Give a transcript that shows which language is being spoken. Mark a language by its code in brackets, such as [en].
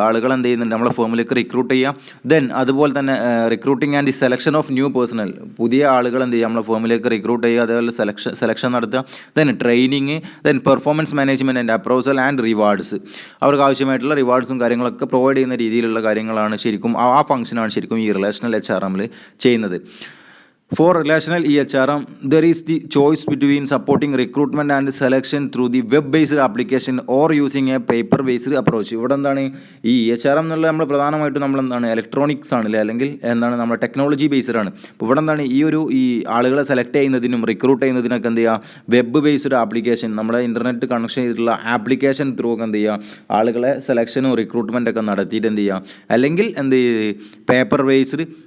[ml] ആളുകൾ എന്ത് ചെയ്യുന്നുണ്ട്, നമ്മളെ ഫേമിലേക്ക് റിക്രൂട്ട് ചെയ്യുക. അതുപോലെ തന്നെ recruiting and the selection of new personal, പുതിയ ആളുകൾ എന്ത് ചെയ്യുക, നമ്മളെ ഫേമിലേക്ക് റിക്രൂട്ട് ചെയ്യുക, അതേപോലെ സെലക്ഷൻ നടത്തുക. Training, performance management and approval and rewards, അവർക്ക് ആവശ്യമായിട്ടുള്ള റിവാർഡ്സും കാര്യങ്ങളൊക്കെ പ്രൊവൈഡ് ചെയ്യുന്ന രീതിയിലുള്ള കാര്യങ്ങളാണ് ശരിക്കും ആ ഫംഗ്ഷനാണ് ശരിക്കും ഈ റിലേഷണൽ HRMൽ ചെയ്യുന്നത്. [en] For relational EHRM, there is the choice between supporting recruitment and selection through the web-based application or using a paper-based approach. [ml] ഇവിടെ എന്താണ് ഈ EHRM എന്നുള്ളത് നമ്മൾ പ്രധാനമായിട്ടും നമ്മളെന്താണ് ഇലക്ട്രോണിക്സ് ആണല്ലേ, അല്ലെങ്കിൽ എന്താണ് നമ്മൾ ടെക്നോളജി ബേസ്ഡ് ആണ്. അപ്പോൾ ഇവിടെ എന്താണ് ഈ ആളുകളെ സെലക്ട് ചെയ്യുന്നതിനും റിക്രൂട്ട് ചെയ്യുന്നതിനൊക്കെ എന്ത് ചെയ്യുക, വെബ് ബേസ്ഡ് ആപ്ലിക്കേഷൻ, നമ്മുടെ ഇൻ്റർനെറ്റ് കണക്ഷൻ ചെയ്തിട്ടുള്ള ആപ്ലിക്കേഷൻ ത്രൂ ഒക്കെ എന്ത് ചെയ്യുക, ആളുകളെ സെലക്ഷനും റിക്രൂട്ട്മെൻറ്റൊക്കെ നടത്തിയിട്ട് എന്ത് ചെയ്യുക, അല്ലെങ്കിൽ എന്ത് പേപ്പർ ബേസ്ഡ്